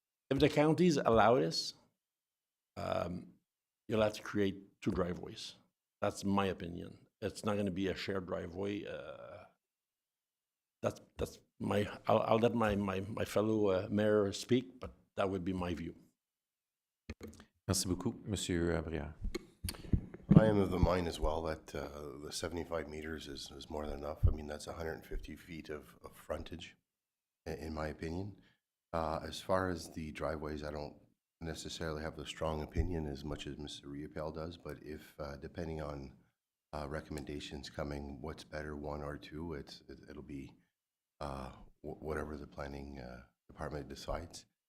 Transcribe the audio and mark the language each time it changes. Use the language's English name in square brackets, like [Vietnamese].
[English] If the counties allow this, you'll have to create 2 driveways. That's my opinion. It's not going to be a shared driveway. That's my. I'll let my fellow mayor speak, but that would be my view. [French] Merci beaucoup, Monsieur Brière. [English] I am of the mind as well that the 75 meters is more than enough. I mean, that's 150 feet of frontage, in my opinion. As far as the driveways, I don't necessarily have a strong opinion as much as Mr. Riopel does, but if, depending on recommendations coming, what's better, 1 or 2, it'll be whatever the planning department decides.